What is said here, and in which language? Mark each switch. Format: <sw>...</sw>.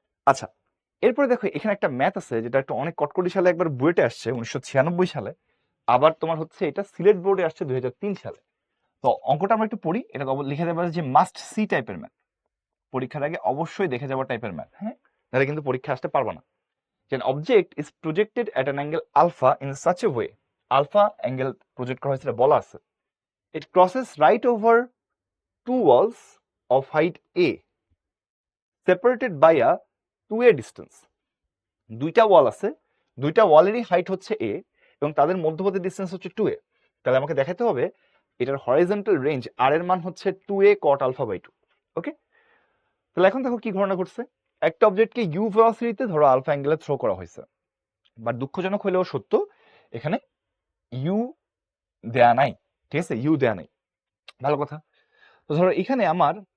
<bn>আচ্ছা, এরপরে দেখো এখানে একটা ম্যাথ আছে, যেটা একটা অনেক কটকটি সালে একবার বুয়েটে আসছে 1996 সালে, আবার তোমার হচ্ছে এটা সিলেট বোর্ডে আসছে 2003 সালে। তো অঙ্কটা আমরা একটু পড়ি, এটা লিখে দেওয়া যে মাস্ট সি টাইপের ম্যাথ, পরীক্ষার আগে অবশ্যই দেখে যাওয়া টাইপের ম্যাথ, হ্যাঁ, তাহলে কিন্তু পরীক্ষা আসতে পারবে না।</bn> <en>An object is projected at an angle alpha in such a way,</en> <bn>alpha angle project করা হয়েছে বলা আছে,</bn> <en>it crosses right over two walls of height a separated by a 2a distance,</en> <bn>দুইটা ওয়াল আছে, দুইটা ওয়ালেরই হাইট হচ্ছে a এবং তাদের মধ্যবর্তী ডিসটেন্স হচ্ছে 2a, তাহলে আমাকে দেখাতে হবে এটার হরাইজন্টাল রেঞ্জ আর এর মান হচ্ছে 2a cot alpha by 2, ওকে। তাহলে এখন দেখো কি ঘটনা ঘটছে, একটা অবজেক্টকে ইউ ভেলোসিটিতে ধরো আলফা অ্যাঙ্গেলে থ্রো করা হয়েছে, বাট দুঃখজনক হলেও সত্য এখানে ইউ দেয়া নাই, ঠিক আছে, ইউ দেয়া নাই, ভালো কথা। তো ধরো এখানে আমার</bn>